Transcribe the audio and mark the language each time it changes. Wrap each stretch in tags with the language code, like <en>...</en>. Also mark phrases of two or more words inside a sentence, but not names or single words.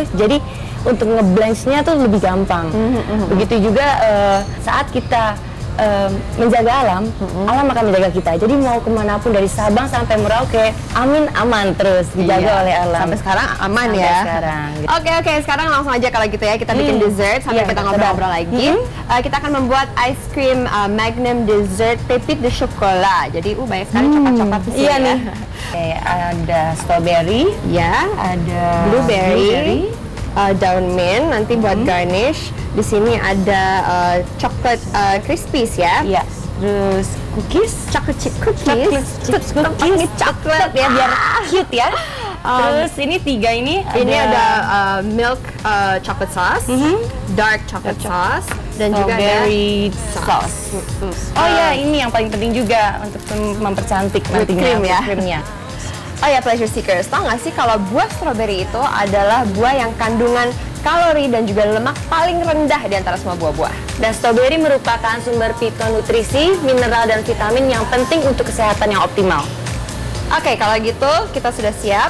<id>Jadi untuk ngeblend-nya tuh lebih gampang. Begitu juga saat kita menjaga alam, alam akan menjaga kita. Jadi mau kemanapun dari Sabang sampai Merauke, aman terus dijaga oleh alam. Sampai sekarang aman sampai ya. Sekarang. Oke, sekarang langsung aja kalau gitu ya, kita bikin dessert sambil kita ngobrol-ngobrol lagi. Kita akan membuat</id> <en>ice cream</en> <id>Magnum dessert</id> <fr>Pépite de chocolat.</fr> <id>Jadi banyak sekali coklat-coklat di sini. Iya ya. nih. Ada strawberry, ya, ada blueberry, daun mint nanti buat garnish. Di sini ada coklat crispies ya. Iya. terus cookies,</id> <en>chocolate chip cookies,</en> <id>coklat ya biar cute ya. Terus ini 3 ini</id> <en>ada milk chocolate sauce, dark chocolate sauce,</en> <id>dan juga ada</id> <en>strawberry sauce.</en> <id>Oh ya, ini yang paling penting juga untuk mempercantik nantinya cream ya. creamnya. Oh ya,</id> <en>pleasure seekers,</en> <id>tau nggak sih kalau buah strawberry itu adalah buah yang kandungan kalori dan juga lemak paling rendah di antara semua buah-buah. Dan strawberry merupakan sumber fitonutrisi, mineral dan vitamin yang penting untuk kesehatan yang optimal. Oke, kalau gitu kita sudah siap.</id>